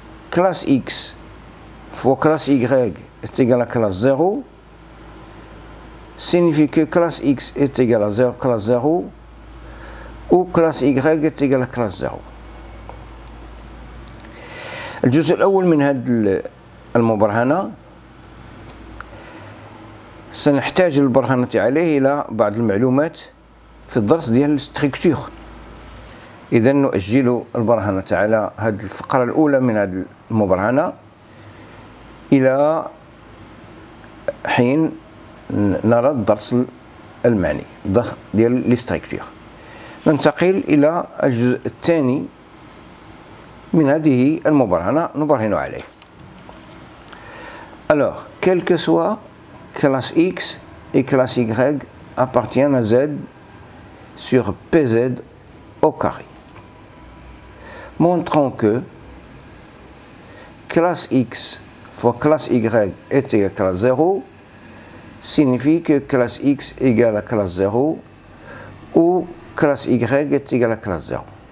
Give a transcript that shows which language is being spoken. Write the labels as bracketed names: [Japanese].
[French] Classe X fois classe Y est égal à classe 0, signifie que classe X est égal à 0, classe 0, ou classe Y est égal à classe 0. [Arabic] الجزء الأول من هذه المبرهنة سنحتاج للبرهنة عليه إلى بعض المعلومات في الدرس ديال الستركتور. إذا نؤجل البرهنة على هذه الفقرة الأولى من هذه المبرهنة إلى حين نرى الدرس المعني ديال الستركتور. ننتقل إلى الجزء الثاني من هذه المبرهنة نبرهن عليه. [French] Alors, quelle que soit classe X et classe Y appartiennent à Z sur PZ au carré. Montrons que classe X fois classe Y est égal à classe 0 signifie que classe X égale à classe 0 ou classe Y est égale à classe 0.